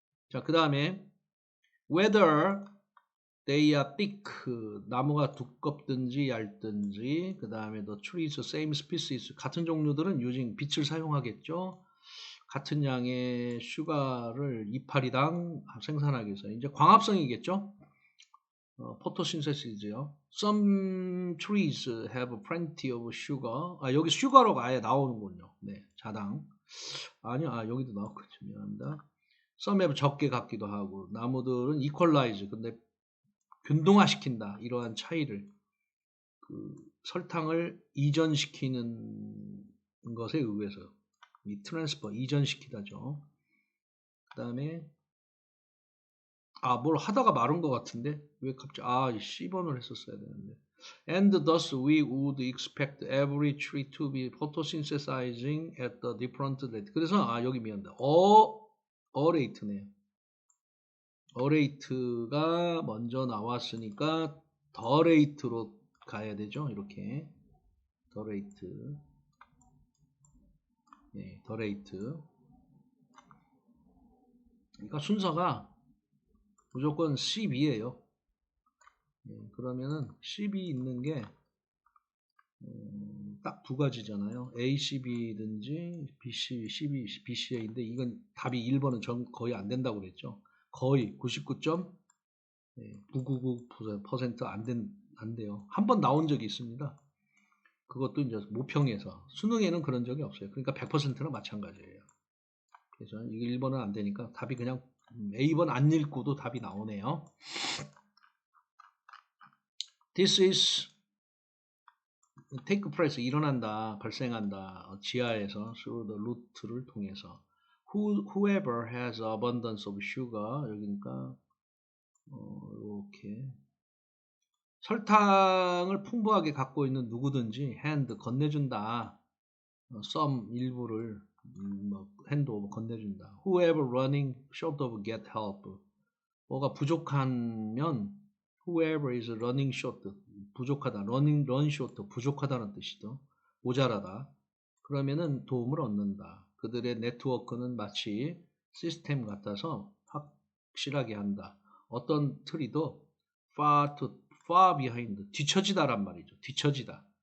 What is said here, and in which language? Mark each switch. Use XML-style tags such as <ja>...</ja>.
<ko>자, 그 다음에</ko> <en>whether they are thick</en> <ko>나무가 두껍든지 얇든지 그 다음에</ko> <en>the trees same species</en> <ko>같은 종류들은 using 빛을 사용하겠죠. 같은 양의 슈가를 이파리당 생산하기 위해서 이제 광합성이겠죠. 포토신세시즈요.</ko> <en>Some trees have plenty of sugar.</en> <ko>여기 슈가로가 아예 나오는군요. 네, 자당. 아니요, 여기도 나왔군요. 미안합니다.</ko> <en>Some have</en> <ko>적게 갖기도 하고 나무들은 equalize. 근데 균등화시킨다. 이러한 차이를 설탕을 이전시키는 것에 의해서 이 트랜스퍼 이전시키다죠. 그 다음에 뭘 하다가 말은 것 같은데 왜 갑자기 C번을 했었어야 되는데</ko> <en>and thus we would expect every tree to be photosynthesizing at the different rate.</en> <ko>그래서 여기 미안합니다. 어레이트네요. 어레이트가 먼저 나왔으니까 더 레이트로 가야 되죠. 이렇게 더 레이트. 네, 더 레이트. 그러니까 순서가 무조건 12예요. 그러면은 10이 있는 게 딱 두 가지잖아요. A, C, B든지 B, C, C, B, B, C, A인데 이건 답이 1번은 거의 안 된다고 그랬죠. 거의 99.999% 안 돼요. 한 번 나온 적이 있습니다. 그것도 이제 모평에서. 수능에는 그런 적이 없어요. 그러니까 100%나 마찬가지예요. 그래서 이게 1번은 안 되니까 답이 그냥 A번 안 읽고도 답이 나오네요.</ko> <en>This is take place</en> <ko>일어난다, 발생한다. 지하에서</ko> <en>through the route</en> <ko>를 통해서.</ko> <en>Whoever has abundance of sugar</en> <ko>여기니까 이렇게 설탕을 풍부하게 갖고 있는 누구든지 hand 건네준다.</ko> <en>some</en> <ko>일부를</ko> <en>hand over</en> <ko>건네준다.</ko> <en>Whoever running short of get help.</en> <ko>뭐가 부족하면</ko> <en>whoever is running short</en> <ko>부족하다. run short 부족하다는 뜻이죠. 모자라다. 그러면은 도움을 얻는다. 그들의 네트워크는 마치 시스템 같아서 확실하게 한다. 어떤 트리도</ko> <en>far behind</en> <ko>뒤처지다란 말이죠. 뒤처지다.</ko>